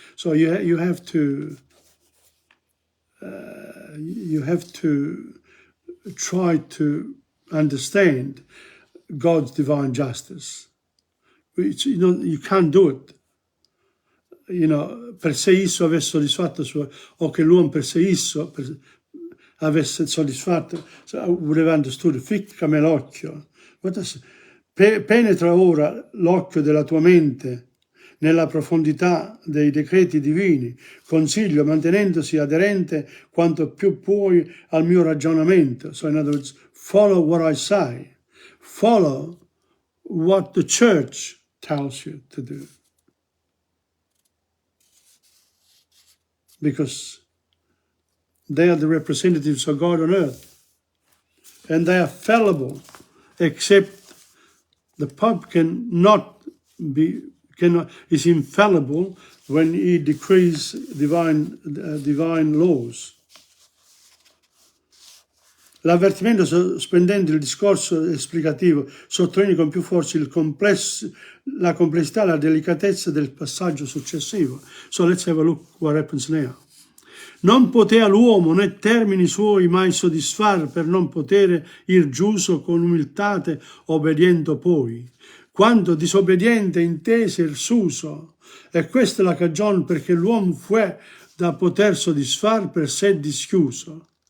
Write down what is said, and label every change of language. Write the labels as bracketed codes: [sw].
[en] So you have to try to understand God's divine justice. You can't do it. [it] Per se esso avesse soddisfatto o che l'uomo per se esso avesse soddisfatto, [en] would have understood, [it] ficcami l'occhio. Penetra ora l'occhio della tua mente nella profondità dei decreti divini, consiglio mantenendosi aderente quanto più puoi al mio ragionamento. [en] So in other words, follow what I say. Follow what the church tells you to do. Because they are the representatives of God on earth. And they are fallible, except the Pope is infallible when he decrees divine laws. [it] L'avvertimento, sospendendo il discorso esplicativo, sottolinea con più forza la complessità e la delicatezza del passaggio successivo. [en] So let's have a look what happens now. [it] Non potea l'uomo né termini suoi mai soddisfar per non potere ir giuso con umiltate obbediendo poi. Quando disobbediente intese il suso, e questa è la cagione perché l'uomo fu da poter soddisfar per sé dischiuso.